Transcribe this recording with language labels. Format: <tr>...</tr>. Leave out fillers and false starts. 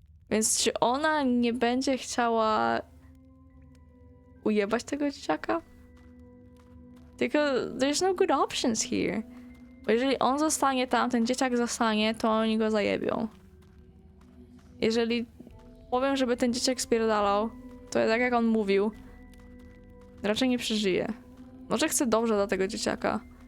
<pl>Więc czy ona nie będzie chciała ujebać tego dzieciaka? Tylko</pl> <en>there's no good options here.</en> <pl>Bo jeżeli on zostanie tam, ten dzieciak zostanie, to oni go zajebią. Jeżeli powiem, żeby ten dzieciak spierdalał, to tak jak on mówił, raczej nie przeżyje. Może chce dobrze dla tego dzieciaka.</pl>